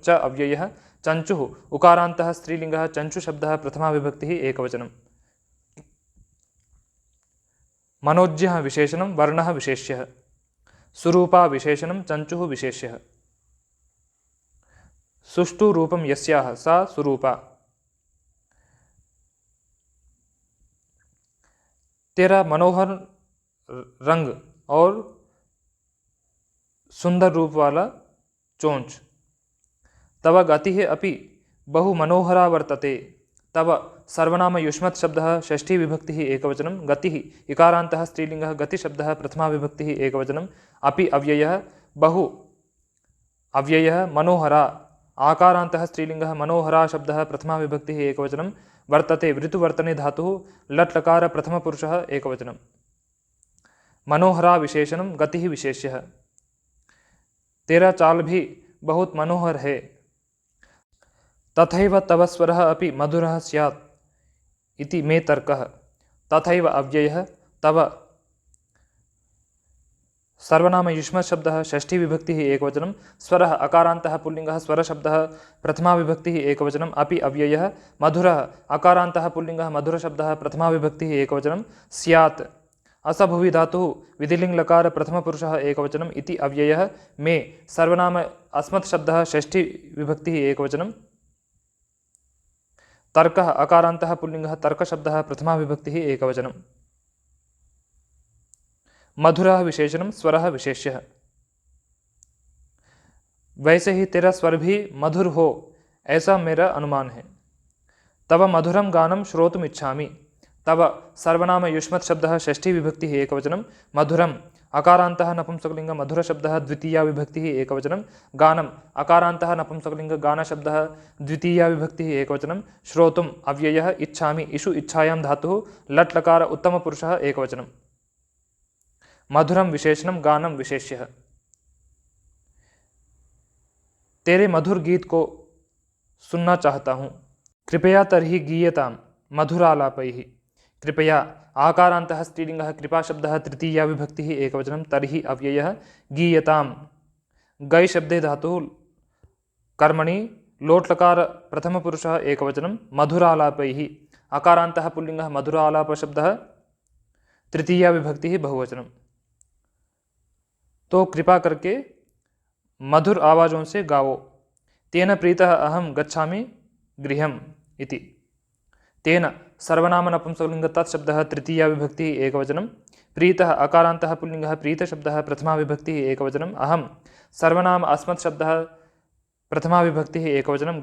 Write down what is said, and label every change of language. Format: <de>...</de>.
<sa>च अव्ययः चञ्चुः उकारान्तः स्त्रीलिङ्गः चञ्चुशब्दः प्रथमाविभक्तिः एकवचनं। मनोज्यः विशेषणं वर्णः विशेष्यः। सुरूपा विशेषणं चञ्चुः विशेष्यः। सुष्ठु रूपं यस्याः सा सुरूपा।</sa> <hi>तेरा मनोहर रंग और सुंदर रूप वाला चोंच।</hi> <sa>तव गतिः अपि बहु मनोहरा वर्तते। तव सर्वनाम युष्मत् शब्दः षष्ठी विभक्तिः एकवचनं। गतिः इकारान्तः स्त्रीलिङ्गः गतिशब्दः प्रथमा विभक्तिः एकवचनं। अपि अव्ययः बहु अव्ययः मनोहरा आकारान्तः स्त्रीलिङ्गः मनोहरा शब्दः प्रथमा विभक्तिः एकवचनं। वर्तते वृत्तुवर्तने धातुः लट् लकार प्रथमपुरुषः एकवचनं। मनोहरा विशेषणं गतिः विशेष्यः।</sa> <hi>तेरा चाल भी बहुत मनोहर है।</hi> <sa>तथैव तव स्वरः अपि मधुरः स्यात् इति मे तर्कः। तथैव अव्ययः तव सर्वनाम युष्मत् शब्दः षष्ठी विभक्तिः एकवचनं। स्वरः अकारान्तः पुल्लिङ्गः स्वरशब्दः प्रथमा विभक्तिः एकवचनं। अपि अव्ययः मधुरः अकारान्तः पुल्लिङ्गः मधुरशब्दः प्रथमा विभक्तिः एकवचनं। स्यात् असभुवि धातुः विधिलिङ्ग् लकार प्रथमपुरुषः एकवचनम्। इति अव्ययः मे सर्वनाम अस्मत् शब्दः षष्ठी विभक्तिः एकवचनं। तर्कः अकारान्तः पुल्लिङ्गः तर्कशब्दः प्रथमा विभक्तिः एकवचनं। मधुरः विशेषणं स्वरः विशेष्यः।</sa> <hi>वैसे ही तेरा स्वर भी मधुर हो ऐसा मेरा अनुमान है।</hi> <sa>तव मधुरं गानं श्रोतुम् इच्छामि। तव सर्वनाम युष्मत् शब्दः षष्ठी विभक्तिः एकवचनं। मधुरम् अकारान्तः नपुंसकलिङ्ग मधुरशब्दः द्वितीया विभक्तिः एकवचनं। गानम् अकारान्तः नपुंसकलिङ्ग गानशब्दः द्वितीया विभक्तिः एकवचनं। श्रोतुम् अव्ययः इच्छामि इषु इच्छायां धातुः लट् लकार उत्तमपुरुषः एकवचनं। मधुरम विशेषणम गानम विशेष्यः।</sa> <hi>तेरे मधुर गीत को सुनना चाहता हूँ।</hi> <sa>कृपया तर्हि गीयताम मधुरालापैः। कृपया आकारान्तः स्त्रीलिङ्गः कृपा शब्दः तृतीया विभक्तिः एकवचनं। तर्हि अव्ययः गीयताम गै शब्दे धातुः कर्मणि लोट् लकार प्रथमपुरुषः एकवचनं। मधुरालापैः अकारान्तः पुल्लिङ्गः मधुरालाप शब्दः तृतीया विभक्तिः बहुवचनं।</sa> <hi>तो कृपा करके मधुर आवाज़ों से गाओ।</hi> <sa>तेन प्रीतः अहम गच्छामि गृहम् इति। तेन सर्वनाम नपुंसकलिङ्ग तत्शब्दः तृतीया विभक्तिः एकवचनं। प्रीतः अकारान्तः पुल्लिङ्गः प्रीतशब्दः प्रथमा विभक्तिः एकवचनं। अहं सर्वनाम अस्मत् शब्दः प्रथमा विभक्तिः एकवचनं।</sa>